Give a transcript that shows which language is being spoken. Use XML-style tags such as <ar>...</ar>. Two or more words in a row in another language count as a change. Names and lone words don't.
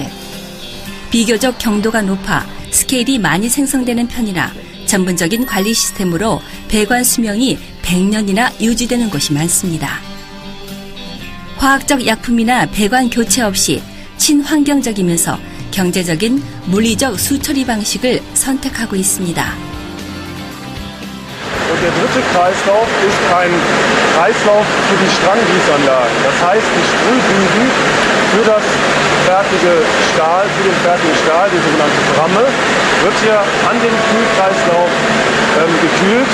<ko>비교적 경도가 높아 스케일이 많이 생성되는 편이라 전문적인 관리 시스템으로 배관 수명이 100년이나 유지되는 곳이 많습니다. 화학적 약품이나 배관 교체 없이 친환경적이면서 경제적인 물리적 수처리 방식을 선택하고 있습니다.</ko> <de>Und der dritte Kreislauf ist ein Kreislauf für die Stranggießanlagen. Das heißt, die Sprühdüsen für das fertige Stahl, für den fertigen Stahl, die sogenannte Bramme, wird hier an dem Kühlkreislauf gekühlt.</de>